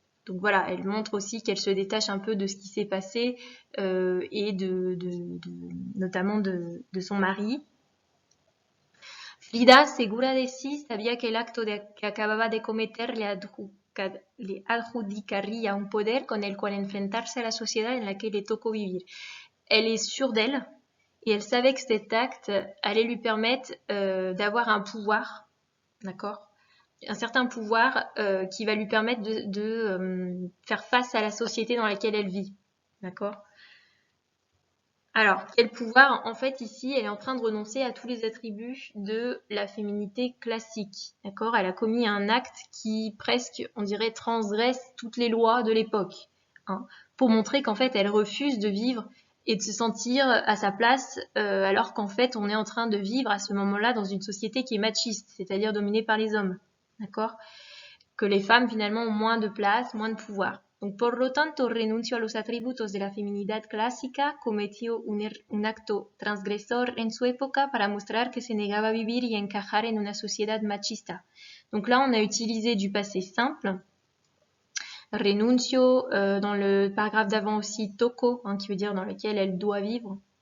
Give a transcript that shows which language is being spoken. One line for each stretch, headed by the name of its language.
French: Donc voilà, elle montre aussi qu'elle se détache un peu de ce qui s'est passé et notamment de son mari.
Spanish: Frida, segura de sí, sabía que el acto que acababa de cometer le adjudicaría un poder con el cual enfrentarse a la sociedad en la que le tocó vivir.
French: Elle est sûre d'elle et elle savait que cet acte allait lui permettre d'avoir un pouvoir, d'accord, un certain pouvoir qui va lui permettre de faire face à la société dans laquelle elle vit, d'accord. Alors, quel pouvoir? En fait, ici, elle est en train de renoncer à tous les attributs de la féminité classique. D'accord? Elle a commis un acte qui presque, on dirait, transgresse toutes les lois de l'époque. Pour montrer qu'en fait, elle refuse de vivre et de se sentir à sa place, alors qu'en fait, on est en train de vivre à ce moment-là dans une société qui est machiste, c'est-à-dire dominée par les hommes. D'accord? Que les femmes, finalement, ont moins de place, moins de pouvoir.
Spanish: Donc, por lo tanto, renunció a los atributos de la feminidad clásica, cometió un acto transgresor en su época para mostrar que se negaba a vivir y encajar en una sociedad machista.
French: Donc là, on a utilisé du passé simple. Renuncio, dans le paragraphe d'avant aussi, toco, qui veut dire dans lequel elle doit vivre.